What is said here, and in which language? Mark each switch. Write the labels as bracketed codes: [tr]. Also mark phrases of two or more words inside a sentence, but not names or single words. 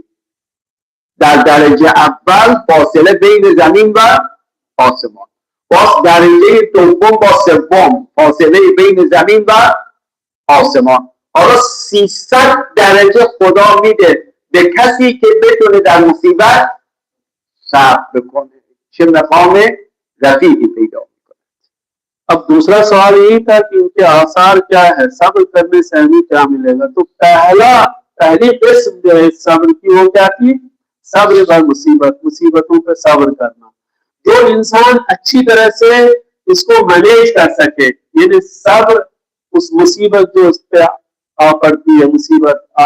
[fa] در درجه اول فاصله بین زمین و آسمان، باز درجه دوم با سوم فاصله بین زمین و آسمان. حالا 300 درجه خدا میده به کسی که بتونه در مصیبت صبر بکنه، چه مقام رفیعی پیدا میکنه. [hi] अब दूसरा सवाल यही था कि उनके आसार क्या है, सब्र करने से हमें क्या मिलेगा. तो पहली किस्म जो है सब्र की वो क्या थी? सब्र व मुसीबत, मुसीबतों पर सब्र करना. जो इंसान अच्छी तरह से इसको मैनेज कर सके, यानी सब्र उस मुसीबत जो उस पर आ पड़ती है, मुसीबत आ